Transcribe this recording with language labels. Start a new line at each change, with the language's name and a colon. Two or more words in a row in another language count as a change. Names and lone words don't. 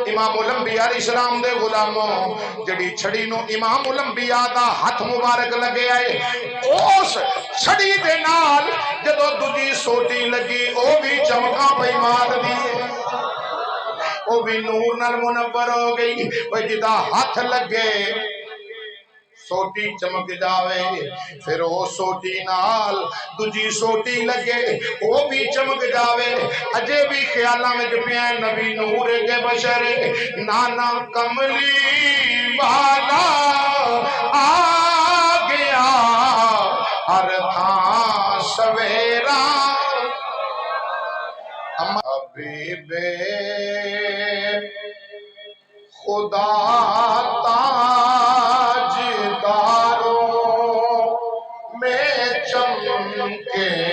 Punjabi: امام الانبیاء علیہ السلام دے غلاموں جڑی چھڑی نو امام الانبیاء دا ہاتھ مبارک لگے آئے اس چھڑی دے نال جدو دوجی سوٹی لگی او بھی چمکا پئی مار دی او بھی نور نال منور ہو گئی جدا ہاتھ لگے سوٹی چمک جاوے پھر او سوٹی نال دوجی سوٹی لگے او بھی چمک جاوے اجے بھی خیالاں وچ پیا نبی نور کے بشر نانا کملی والا آ گیا ہر تھاں سویرا حبیب خدا کے